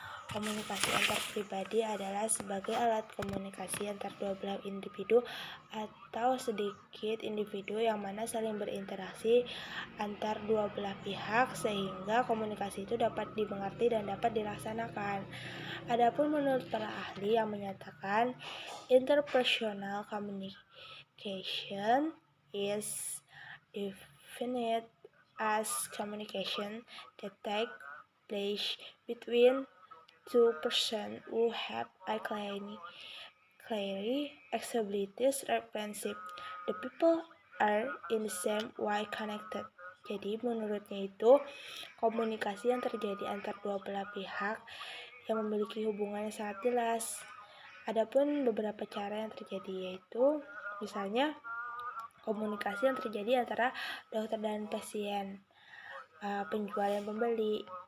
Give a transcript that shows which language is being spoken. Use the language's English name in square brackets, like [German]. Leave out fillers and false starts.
[Indonesian] Komunikasi antar pribadi adalah sebagai alat komunikasi antar dua belah individu atau sedikit individu yang mana saling berinteraksi antar dua belah pihak sehingga komunikasi itu dapat dimengerti dan dapat dilaksanakan. Adapun menurut para ahli yang menyatakan [English] interpersonal communication is defined as communication that take place between two persons who have a clearly established relationship. The people are in the same way connected. [Indonesian] Jadi menurutnya itu komunikasi yang terjadi antar dua belah pihak yang memiliki hubungan yang sangat jelas. Adapun beberapa cara yang terjadi yaitu misalnya komunikasi yang terjadi antara dokter dan pasien, penjual dan pembeli.